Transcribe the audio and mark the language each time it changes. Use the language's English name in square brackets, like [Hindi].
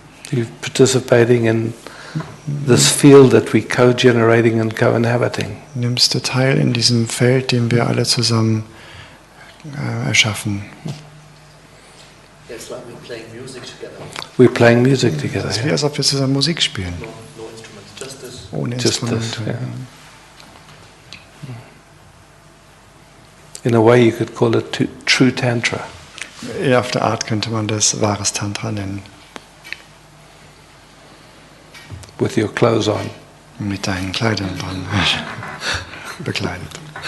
[English] you're participating in this field that we're co-generating and co-inhabiting. [German] nimmst du teil in diesem Feld, den wir alle zusammen erschaffen. [English] It's like we're playing music together. We're playing music together. [German] Es ist wie, als ob wir zusammen Musik spielen, [English] No instruments, just this. [German] ohne [English] Just this, [German] Instrumente. [English] yeah. In a way you could call it true Tantra. [German] Ja, auf der Art könnte man das wahres Tantra nennen. [English] With your clothes on. [German] Mit deinen Kleidern dran bekleidet.